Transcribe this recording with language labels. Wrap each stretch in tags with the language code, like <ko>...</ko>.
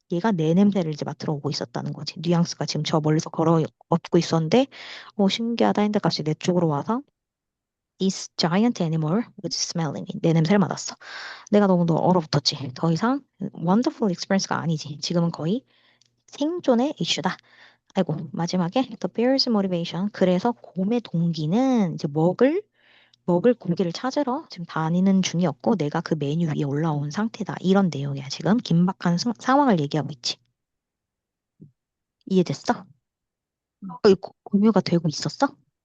<ko>얘가 내 냄새를 이제 맡으러 오고 있었다는 거지. 뉘앙스가 지금 저 멀리서 걸어 걷고 있었는데, 신기하다 했는데 갑자기 내 쪽으로 와서</ko> <en>This giant animal was smelling me.</en> <ko>내 냄새를 맡았어. 내가 너무 얼어붙었지. 더 이상</ko> <en>wonderful experience</en> <ko>가 아니지. 지금은 거의 생존의 이슈다. 아이고, 마지막에</ko> <en>the bear's motivation.</en> <ko>그래서 곰의 동기는 이제 먹을 고기를 찾으러 지금 다니는 중이었고 내가 그 메뉴 위에 올라온 상태다. 이런 내용이야. 지금 긴박한 상황을 얘기하고 있지. 이해됐어? 음. 공유가 되고 있었어?</ko>